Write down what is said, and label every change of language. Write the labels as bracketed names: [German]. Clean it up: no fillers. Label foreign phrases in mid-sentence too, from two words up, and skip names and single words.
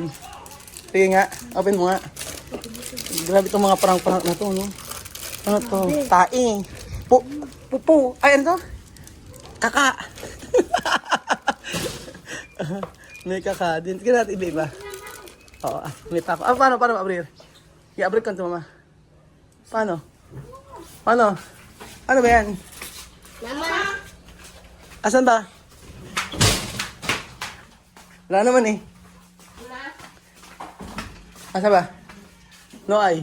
[Filipino] Sige nga. Open mo nga. Grabe itong mga prank na to, no? Ano to? Tae. Pupo. Ay, ano to? Kaka. May kaka din. Sige natin iba. Oo, may tako. Paano ma-abrir? I-abrir ka ito, mama. Paano? Ano ba yan? Mama! Asan ba? Wala naman eh. Asan ba? No ay.